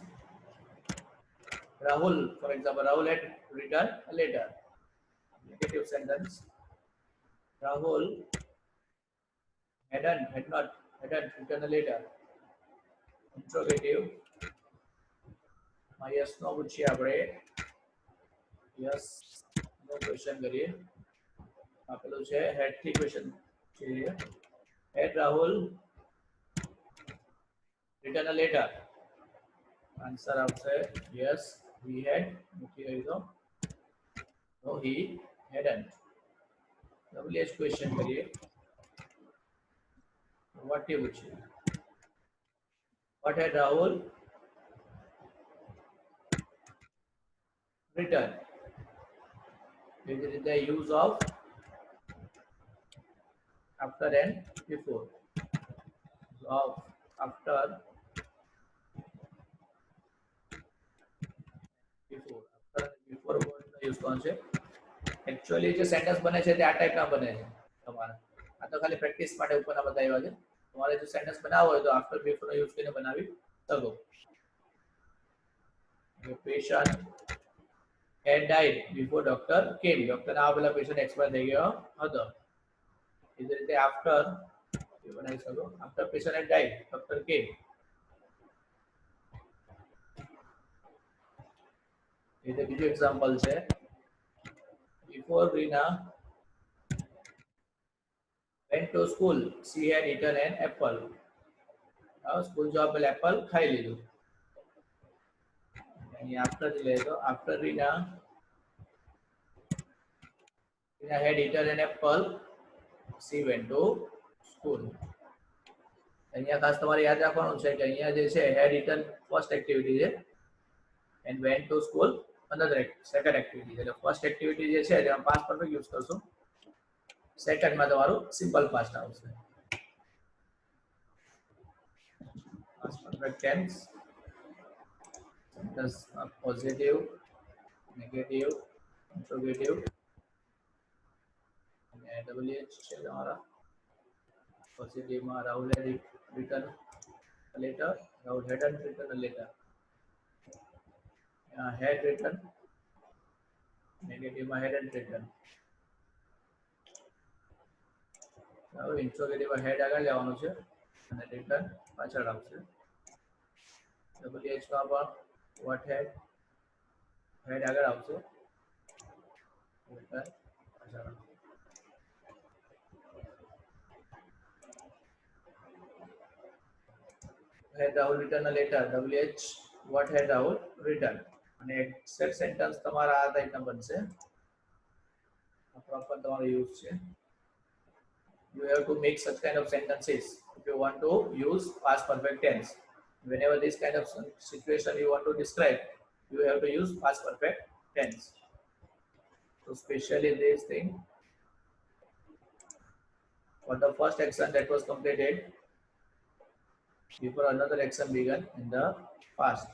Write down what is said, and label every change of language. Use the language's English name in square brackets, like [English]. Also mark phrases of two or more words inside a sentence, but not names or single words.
[English] Rahul, for example, Rahul had written a letter. Negative sentence. Rahul hadn't written a letter. Interrogative. Yes, no [Gujarati] પૂછીએ આપણે. [English] Yes, no question કરીએ. [Gujarati] આપેલું છે had થી question છે. [English] Had Rahul written a letter? Answer આવશે yes, he had. [Gujarati] મૂકી દઈશું. [English] No, he hadn't. WH question કરીએ. What he પૂછ્યું? What had Rahul written? This is the use of after and before. Of after before. After before word use [Hindi] कौन से? एक्चुअली जो सेंटेंस बने [Gujarati] છે તે આ ટાઈપના બને છે તમારે આ તો ખાલી પ્રેક્ટિસ માટે ઉપરના બતાવ્યા છે તમારે જો સેન્ટેન્સ બનાવવો હોય તો [English] after before [Gujarati] નો યુઝ કરીને બનાવી શકો [English] The patient had died before doctor came. [Gujarati] Doctor ના પેલા [English] patient expire [Gujarati] થઈ ગયો હતો. એ જ રીતે after એ બનાવી શકો. [English] After patient had died, doctor came. [Gujarati] એ રીતે બીજું એક્ઝામ્પલ છે. [English] Before Rina went to school, she had eaten an apple. [Gujarati] સ્કૂલ જવા પહેલા એપલ ખાઈ લીધું. અહીં after થી લઈએ તો [English] after Rina had eaten an apple, she went to school. [Gujarati] અહીંયા ખાસ તમારે યાદ રાખવાનું છે કે અહીંયા જે છે [English] had eaten first activity [Gujarati] છે [English] and went to school another second activity [Gujarati] છે. એટલે [English] first activity [Gujarati] જે છે તેમાં [English] past perfect [Gujarati] યુઝ કરશો. સેકન્ડ માં તમારું [English] simple past [Gujarati] આવશે. [English] Past perfect tense sentence positive, negative, interrogative અને WH [Gujarati] છે તમારા [English] positive માં Rahul had written a letter, Rahul hadn't written a letter. Had written, negative માં hadn't written. [Gujarati] હવે interrogative માં had આગળ લેવાનું છે અને written પાછળ આવશે. WH માં પણ [English] what had [Gujarati] આગળ આવશે, written પાછળ આવશે. [English] Had Rahul written a letter? WH what had Rahul written? [Gujarati] અને [English] except sentence [Gujarati] તમારા આ ટાઈપના બનશે. આ પ્રોપર તમારો યુઝ છે. [English] You have to make such kind of sentences if you want to use past perfect tense. Whenever this kind of situation you want to describe, you have to use past perfect tense. So especially this thing, for the first action that was completed before another action began in the past.